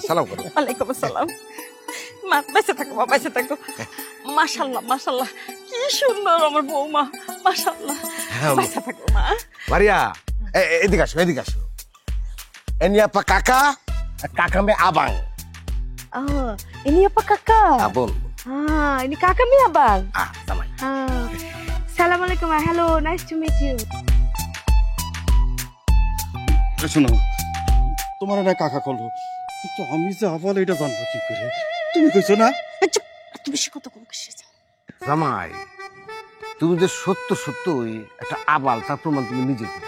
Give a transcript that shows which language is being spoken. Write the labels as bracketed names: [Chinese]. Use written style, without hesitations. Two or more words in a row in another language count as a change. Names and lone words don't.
[Bangla] সালাম করো। [Arabic] وعليكم السلام. [Bangla] মা বেঁচে থাকো, মা বেঁচে থাকো। মাশাআল্লাহ মাশাআল্লাহ, কি সুন্দর আমার বৌমা, মাশাআল্লাহ। বেঁচে থাকো মা। বাড়িয়া, এদিকে আসো, এদিকে আসো। [Malay] ini apa kakak, [Bangla] আর [Malay] kakak mi abang. Oh, ini apa kakak? [Bangla] আবন। [Malay] Ini kakak mi abang. [Bangla] জামাই। Assalamualaikum. [English] Hello, nice to meet you. [Bangla] শোনো, তোমার না কাকা কল, কিন্তু আমি যে আবার এটা জানবো কি করে? তুমি কইছো না? তুই বেশি কথা কম কিসের? জামাই, তুমি যে সত্য সত্যই একটা আবাল, তার প্রমাণ তুমি নিজে দিলা।